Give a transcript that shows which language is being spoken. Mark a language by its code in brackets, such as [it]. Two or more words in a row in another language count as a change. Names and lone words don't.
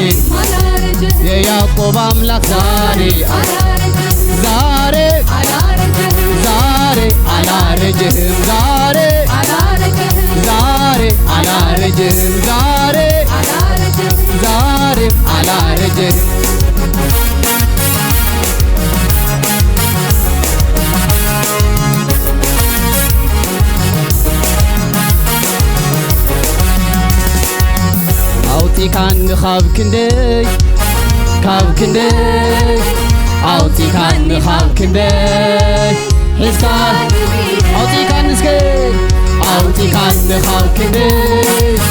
[am] አላረጀህም የያዕቆብ አምላክ ዛሬ ዛሬ አላረጀህም ዛሬ አላረጀህም ዛሬ አላረጀህም ዛሬ አላረጀህም ዛሬ አላረጀህም ዛሬ አላረጀህም [ti] አውጢካን ካብ ክንደይ አውጢካን ካብ ክንደይ ሒዝካ አውጢካን እስከ አውጢካን ካብ ክንደይ